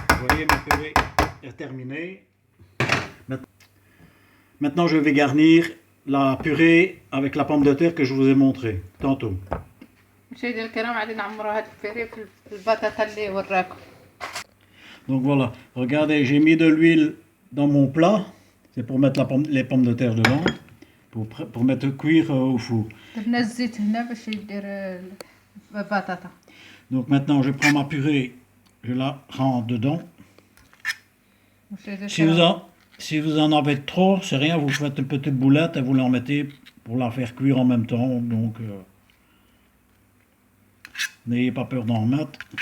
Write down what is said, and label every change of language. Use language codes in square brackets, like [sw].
[fr] voyez, ma purée est terminée. Maintenant, je vais garnir la purée avec la pomme de terre que je vous ai montré tantôt. [ar] مشاهدينا الكرام غادي نعمروا هاد البيري في البطاطا اللي وراكم. [fr] Donc voilà, regardez, j'ai mis de l'huile dans mon plat. C'est pour mettre les pommes de terre dedans, pour mettre cuire au four. [ar] درنا الزيت هنا باش يدير البطاطا. [fr] Donc maintenant, je prends ma purée, je la rentre dedans. [ar] مشاهدينا [fr] Si vous en avez trop, c'est rien, vous faites une petite boulette et vous l'en mettez pour la faire cuire en même temps. Donc, n'ayez pas peur d'en mettre.